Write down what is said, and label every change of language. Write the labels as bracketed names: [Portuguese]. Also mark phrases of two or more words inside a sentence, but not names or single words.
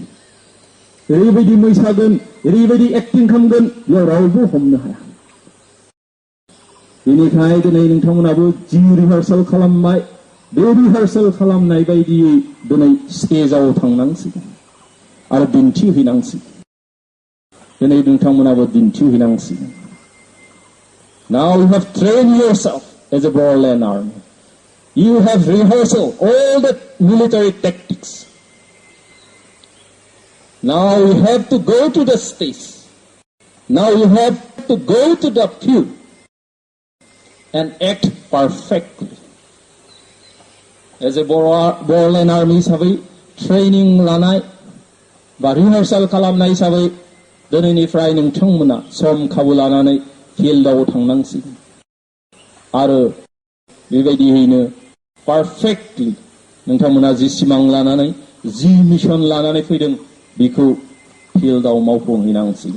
[Bodo] ओरैबायदि मोसागोन, ओरैबायदि एक्टिं खालामगोन, बेयाव रावबो हमनो हाया। बेनिखायनो दिनै नोंथांमोनाबो जि रिहार्सेल खालामबाय, बे रिहार्सेल खालामनाय बायदियै दिनै स्टेजाव थांनांसिगोन आरो दिन्थिहैनांसिगोन। दिनै नोंथांमोनाबो दिन्थिहैनांसिगोन। [English] Now you have trained yourself as a Bodoland Army. You have rehearsed all the military tactics. Now you have to go to the stage. Now you have to go to the field and act perfectly. As a Bodoland Army [Bodo] हिसाबै ट्रेनिं लानाय बा रिहार्सेल खालामनाय हिसाबै दिनैनिफ्राय नोंथांमोना सम खाबु लानानै फिल्डआव थांनांसिगोन आरो बेबायदियैनो पारफेक्टलि नोंथांमोना जि सिमां लानानै, जि मिशन लानानै फैदों, बेखौ फिल्डआव मावफुंहैनांसिगोन।